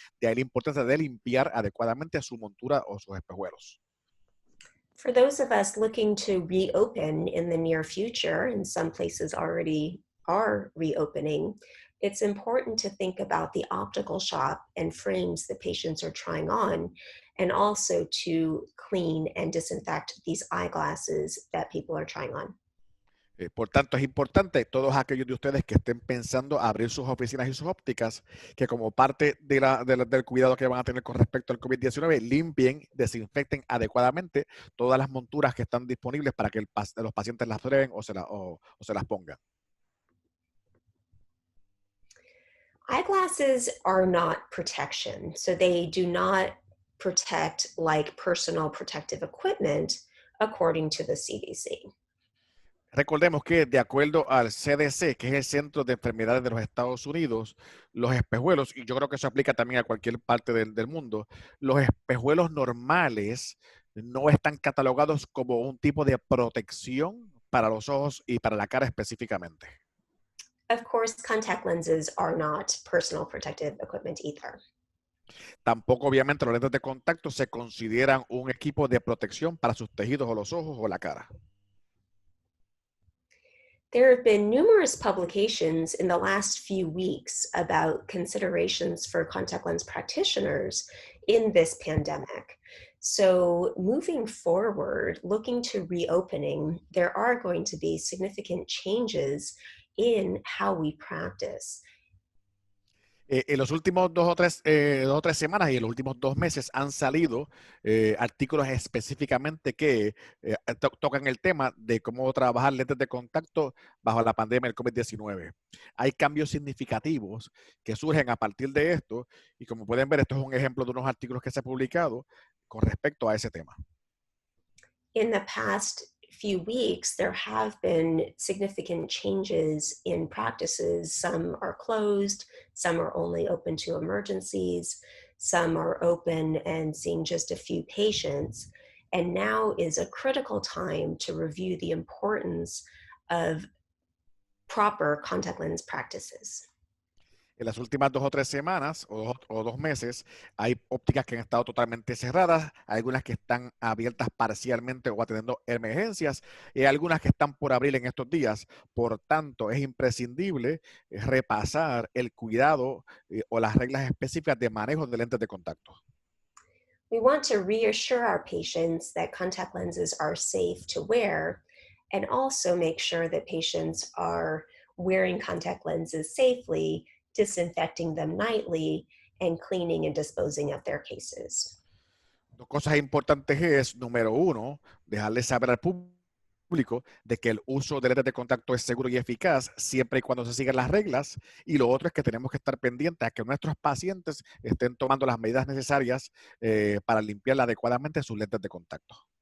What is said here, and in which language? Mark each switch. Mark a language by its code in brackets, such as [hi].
[es] De ahí la importancia de limpiar adecuadamente su montura o sus espejuelos. [en] For those of us looking to reopen in the near future, and some places already are reopening, it's important to think about the optical shop and frames that patients are trying on, and also to clean and disinfect these eyeglasses that people are trying on. [es] Por tanto, es importante todos aquellos de ustedes que estén pensando abrir sus oficinas y sus ópticas, que como parte del cuidado que van a tener con respecto al COVID-19, limpien, desinfecten adecuadamente todas las monturas que están disponibles para que los pacientes las prueben o se las pongan. [en] Eyeglasses are not protection, so they do not protect like personal protective equipment, according to the CDC. [es] Recordemos que de acuerdo al CDC, que es el Centro de Enfermedades de los Estados Unidos, los espejuelos, y yo creo que eso aplica también a cualquier parte del mundo, los espejuelos normales no están catalogados como un tipo de protección para los ojos y para la cara específicamente. [en] Of course, contact lenses are not personal protective equipment either. [es] Tampoco, obviamente, los lentes de contacto se consideran un equipo de protección para sus tejidos o los ojos o la cara. [en] There have been numerous publications in the last few weeks about considerations for contact lens practitioners in this pandemic. So moving forward, looking to reopening, there are going to be significant changes in how we practice. [es] En los últimos dos o tres semanas y en los últimos 2 meses han salido artículos específicamente que tocan el tema de cómo trabajar lentes de contacto bajo la pandemia del COVID-19. Hay cambios significativos que surgen a partir de esto y como pueden ver, esto es un ejemplo de unos artículos que se han publicado con respecto a ese tema. [en] In the past few weeks, there have been significant changes in practices. Some are closed, some are only open to emergencies, some are open and seeing just a few patients. And now is a critical time to review the importance of proper contact lens practices. [es] En las últimas 2 o 3 semanas o 2 meses hay ópticas que han estado totalmente cerradas, hay algunas que están abiertas parcialmente o atendiendo emergencias y hay algunas que están por abrir en estos días. Por tanto, es imprescindible repasar el cuidado o las reglas específicas de manejo de lentes de contacto. [en] We want to reassure our patients that contact lenses are safe to wear and also make sure that patients are wearing contact lenses safely, disinfecting them nightly, and cleaning and disposing of their cases. [es] Dos cosas importantes es, número uno, dejarle saber al público de que el uso de lentes de contacto es seguro y eficaz siempre y cuando se sigan las reglas. Y lo otro es que tenemos que estar pendientes a que nuestros pacientes estén tomando las medidas necesarias para limpiar adecuadamente sus lentes de contacto.